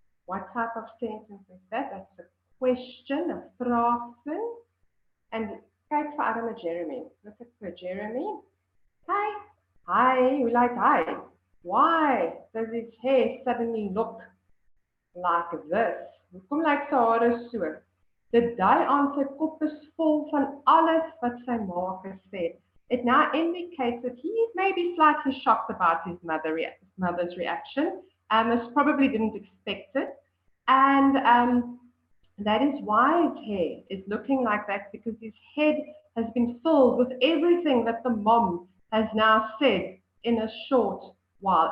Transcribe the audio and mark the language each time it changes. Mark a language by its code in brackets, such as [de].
[en] What type of sentence is that? That's a question, a vraagsin. And [af] kyk vir arme Jeremy. [en] Look at for Jeremy. Hi, we like hi. Why does his hair suddenly look like this? [af] Hoekom lyk sy hare so? Dit dui aan sy kop is vol van alles wat sy ma gesê. [en] It now indicates that he may be slightly shocked about his mother's reaction. As probably didn't expect it. And that is why his hair is looking like that, because his head has been filled with everything that the mom has now said in a short while.